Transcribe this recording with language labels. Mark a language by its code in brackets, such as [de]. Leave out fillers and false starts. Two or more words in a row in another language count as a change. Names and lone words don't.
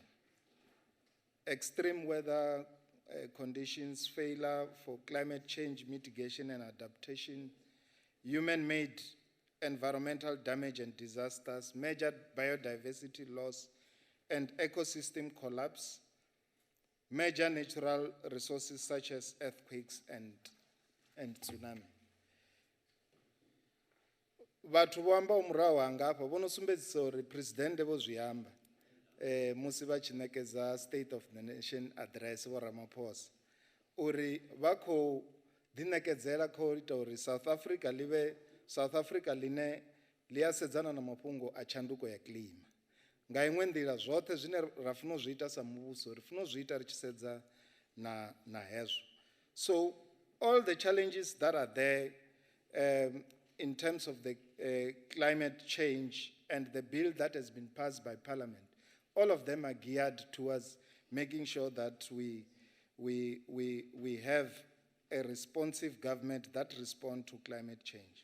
[en] Extreme weather conditions, failure for climate change mitigation and adaptation, human-made environmental damage and disasters, major biodiversity loss and ecosystem collapse, major natural resources such as earthquakes and tsunami. [ve] Vhathu vho amba murahu hanga hafha vho no sumbedzisa uri president vho zwi amba musi vha tshi ṋekedza State of the Nation address vho Ramaphosa uri vha khou ḓiṋekedzela kha u ita uri South Africa line ḽi a sedzana na mafhungo a tshanduko ya kilima. Nga iṅwe nḓila zwoṱhe zwine ra funa u zwi ita sa muvhuso ri funa u zwi ita ri tshi sedza na hezwo. [en] So all the challenges that are there in terms of the climate change and the bill that has been passed by Parliament, all of them are geared towards making sure that we have a responsive government that responds to climate change.